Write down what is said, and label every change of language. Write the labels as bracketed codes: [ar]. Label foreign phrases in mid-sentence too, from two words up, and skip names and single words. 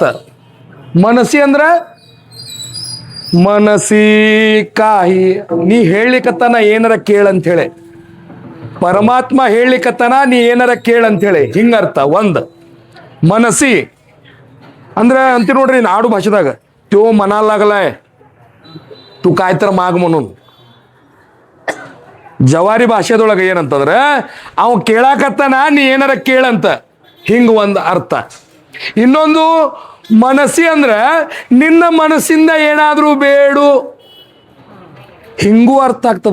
[kn] ಮನಸ್ಸಿ ಅಂದ್ರ [mr] मनसी काही [kn] ನೀ ಹೇಳಿಕತ್ತಾನ ಏನಾರ ಕೇಳಂತ ಹೇಳಿ, ಪರಮಾತ್ಮ ಹೇಳಿಕತ್ತಾನ ನೀ ಏನಾರ ಕೇಳಂತ ಹೇಳಿ, ಹಿಂಗರ್ಥ ಒಂದ್. ಮನಸ್ಸಿ ಅಂದ್ರೆ ಅಂತೀ ನೋಡ್ರಿ ನಾಡು ಭಾಷೆದಾಗ [mr] त्यो मनाला लागलाय तू काय तर माग म्हणून. [kn] ಜವಾರಿ ಭಾಷೆದೊಳಗೆ ಏನಂತಂದ್ರೆ ಅವ ಕೇಳಾಕತ್ತಾನ ನೀ ಏನಾರ ಕೇಳಂತ, ಹಿಂಗ ಒಂದು ಅರ್ಥ. ಇನ್ನೊಂದು ಮನಸ್ಸಿ ಅಂದ್ರೆ ನಿನ್ನ ಮನಸ್ಸಿಂದ ಏನಾದ್ರೂ ಬೇಡು, ಹಿಂಗೂ ಅರ್ಥ ಆಗ್ತದ.